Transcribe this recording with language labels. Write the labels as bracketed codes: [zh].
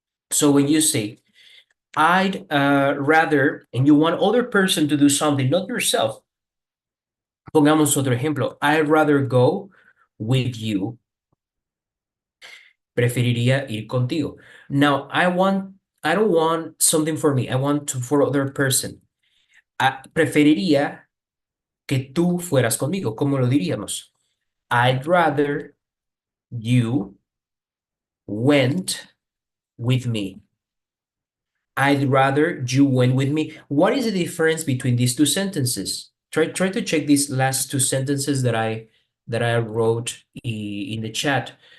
[en] So when you say I'd rather, and you want other person to do something, not yourself. [es] Pongamos otro ejemplo. [en] I'd rather go with you. [es] Preferiría ir contigo. [en] Now, I don't want something for me. I want for other person. [es] Preferiría que tú fueras conmigo. ¿Cómo lo diríamos? [en] I'd rather you went with me. I'd rather you went with me. What is the difference between these two sentences? Try to check these last two sentences that I wrote in the chat.